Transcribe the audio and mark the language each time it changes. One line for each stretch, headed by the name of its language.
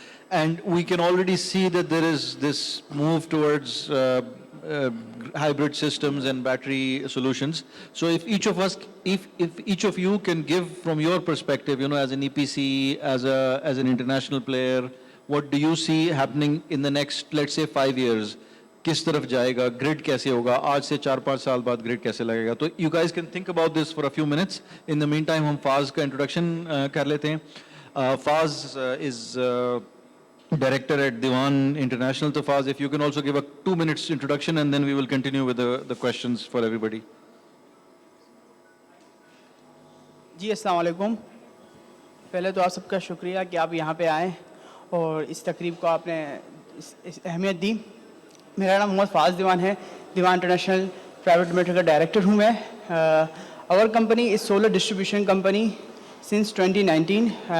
English: And we can already see that there is this move towards hybrid systems and battery solutions. So if each of us, if each of you can give from your perspective, as an EPC, as an international player, what do you see happening in the next, let's say, 5 years?
Hindi: किस तरफ जाएगा, grid कैसे होगा, आज से 4-5 साल बाद grid कैसे लगेगा?
English: तो you guys can think about this for a few minutes. In the meantime,
Hindi: हम Faz का introduction कर लेते हैं.
English: Faz is Director at Diwan International. So Faz, if you can also give a 2 minutes introduction and then we will continue with the questions for everybody.
Hindi: जी अस्सलाम वालेकुम. पहले तो आप सबका शुक्रिया कि आप यहाँ पे आए और इस तकरीब को आपने इस अहमियत दी. मेरा नाम मोहम्मद फ़ाज़ दीवान है. दीवान इंटरनेशनल प्राइवेट लिमिटेड का डायरेक्टर हूँ मैं.
English: Our company is solar distribution company since 2019.